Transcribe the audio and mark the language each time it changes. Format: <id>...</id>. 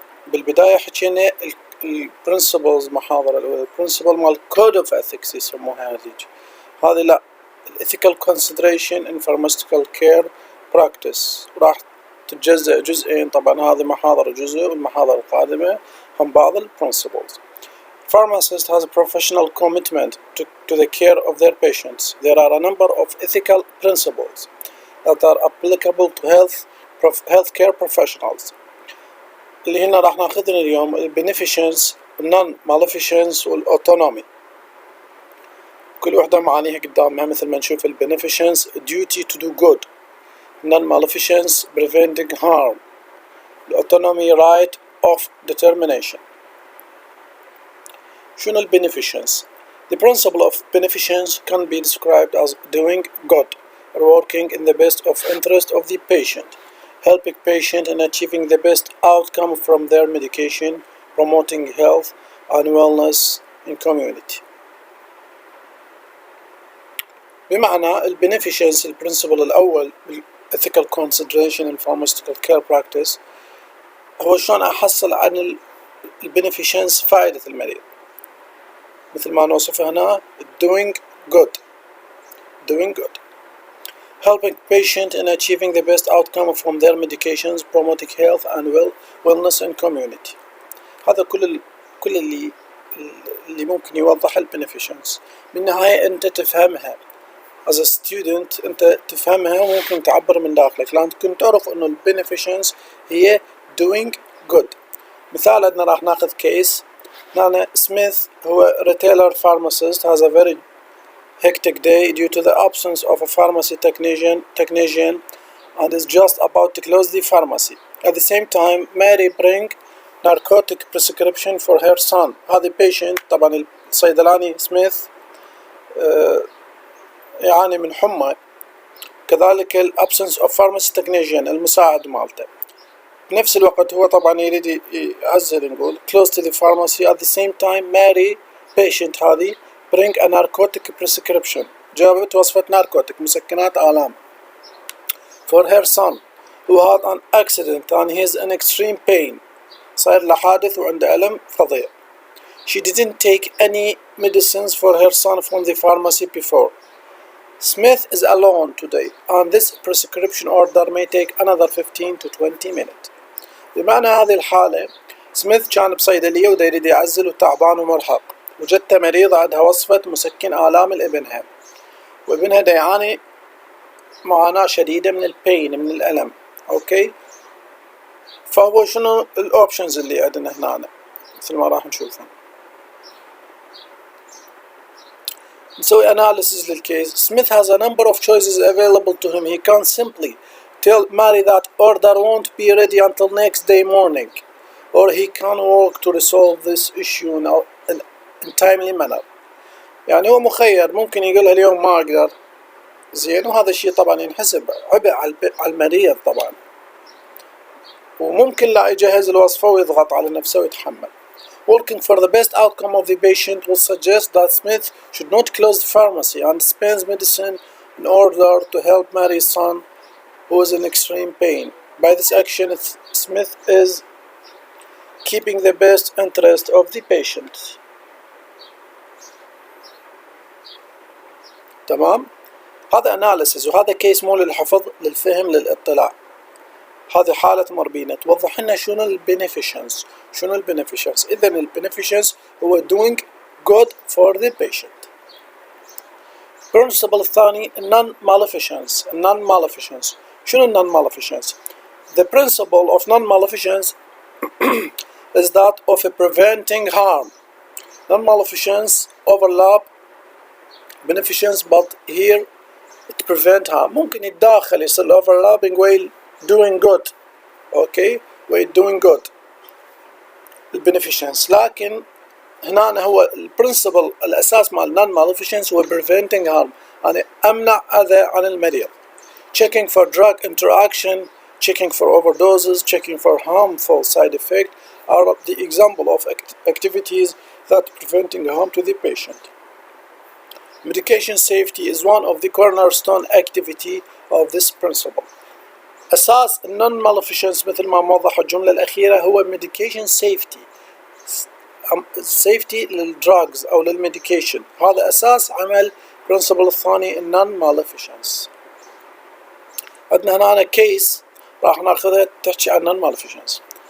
<ar>بالبداية حكينا ال principles محاضرة الأولى principle مال</ar> <en>Code of Ethics</en> <ar>يسموها هذه لا</ar> <en>Ethical Consideration in Pharmaceutical Care Practice،</en> <ar>راح تتجزأ جزئين. طبعا هذه محاضرة جزء والمحاضرة القادمة هم بعض ال principles.</ar> <en>Pharmacist has a professional commitment to the care of their patients. There are a number of ethical principles that are applicable to healthcare professionals.</en> <ar>اللي هنا راح ناخذن اليوم ال beneficence, non-maleficence والautonomy. كل وحدة معانيها قدامها، مثل ما نشوف ال</ar> <en>beneficence duty to do good, non-maleficence preventing harm, autonomy right of determination.</en> <ar>شنو ال beneficence?</ar> <en>The principle of beneficence can be described as doing good or working in the best of interest of the patient, helping patient in achieving the best outcome from their medication, promoting health and wellness in community. بمعنى ال beneficence</en> <ar>البرنسبل الأول</ar> <en>ethical consideration in pharmaceutical care practice</en> <ar>هو شلون أحصل عن ال</ar> <en>beneficence</en> <ar>فائدة المريض، مثل ما نوصفه هنا</ar> <en>doing good helping patient in achieving the best outcome from their medications, promoting health and wellness in community.</en> <ar>هذا كل اللي ممكن يوضح ال beneficence. بالنهاية أنت تفهمها</ar> <en>as a student،</en> <ar>أنت تفهمها وممكن تعبر من داخلك، لكن تعرف إنه ال beneficence هي</ar> <en>doing good.</en> <ar>مثال عندنا راح ناخذ كيس.</ar> <en>هنا سميث هو retailer pharmacist has a very hectic day due to the absence of a pharmacy technician and is just about to close the pharmacy. At the same time, Mary bring narcotic prescription for her son.</en> <ar>هذا patient طبعا الصيدلاني سميث يعاني من حمى، كذلك ال</ar> <en>absence of pharmacy technician</en> <ar>المساعد مالته. بنفس الوقت هو طبعا يريد يعزل، نقول</ar> <en>close to the pharmacy. At the same time Mary patient هذه bring a narcotic prescription،</en> <ar>جابت وصفة ناركوتيك مسكنات آلام</ar> <en>for her son who had an accident and he is in extreme pain.</en> <ar>صار له حادث وعنده ألم فظيع.</ar> <en>She didn't take any medicines for her son from the pharmacy before. Smith is alone today and this prescription order may take another 15 to 20 minutes.</en> <ar>بمعنى هذه الحالة سميث كان بصيدلية ودا يريد يعزل وتعبان ومرهق، وجدت مريضة عندها وصفة مسكن آلام لابنها، وابنها دا يعاني معاناة شديدة من البين، من الألم. أوكي، فهو شنو الأوبشنز اللي عندنا هنا مثل ما راح نشوفها. نسوي analysis للكيس.</ar> <en>Smith has a number of choices available to him. He can simply tell Mary that order won't be ready until next day morning, or he can work to resolve this issue in timely manner.</en> <ar>يعني هو مخير، ممكن يقولها اليوم ما أقدر، زين، وهذا الشيء طبعا ينحسب عبء على المريض طبعا، وممكن لا يجهز الوصفة ويضغط على نفسه ويتحمل.</ar> <en>Working for the best outcome of the patient will suggest that Smith should not close the pharmacy and dispense medicine in order to help Mary's son who is in extreme pain. By this action, Smith is keeping the best interest of the patient.</en> <ar>تمام؟ هذا analysis وهذا كيس مو للحفظ، للفهم، للاطلاع. هذه حالة مربينة توضح لنا شنو ال beneficence. شنو ال beneficence؟ إذا ال beneficence هو</ar> <en>doing good for the patient. principle الثاني non-maleficence. non-maleficence شنو non-maleficence؟ The principle of non-maleficence is that of preventing harm. Non-maleficence overlap beneficence but here it prevent harm.</en> <ar>ممكن يتداخل يصير overlapping while doing good.</ar> <en>okay while doing good beneficence،</en> <ar>لكن هنا هو البرنسبل الأساس مال</ar> <en>non-maleficence هو preventing harm.</en> <ar>أنا أمنع أذى عن المريض.</ar> <en>Checking for drug interaction, checking for overdoses, checking for harmful side effects are the example of activities that preventing harm to the patient. Medication safety is one of the cornerstone activity of this principle.</en> <ar>أساس non-maleficence مثل ما موضح الجملة الأخيرة هو medication safety. safety للدراجز أو للميديكيشن، هذا أساس عمل principle الثاني non-maleficence. عندنا هنا كيس راح ناخذها تحكي عن non-maleficence.</ar>